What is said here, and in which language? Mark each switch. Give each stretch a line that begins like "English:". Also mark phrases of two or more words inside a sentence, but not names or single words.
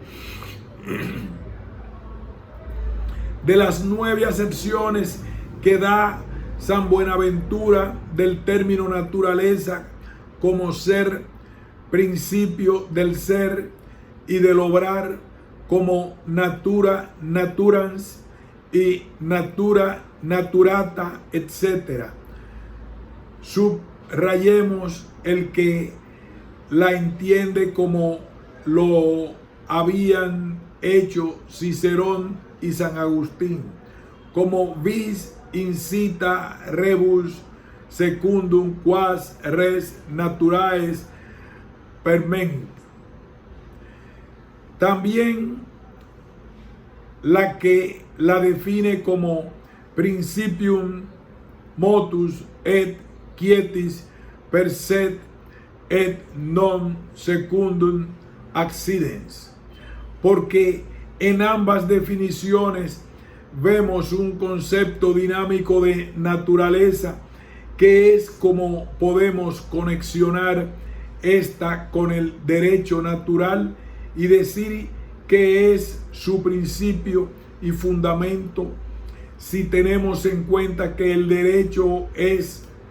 Spanish: De las 9 acepciones que da San Buenaventura del término naturaleza como ser, principio del ser y del obrar, como
Latin: natura, naturans
Spanish: y
Latin: natura, naturata,
Spanish: etc. Subrayemos el que la entiende como lo habían hecho Cicerón y San Agustín, como
Latin: vis incita rebus secundum quas res naturae perment.
Spanish: También la que la define como
Latin: principium motus et quietis per se et non secundum accidens,
Spanish: porque en ambas definiciones vemos un concepto dinámico de naturaleza, que es como podemos conexionar esta con el derecho natural y decir que es su principio y fundamento, si tenemos en cuenta que el derecho es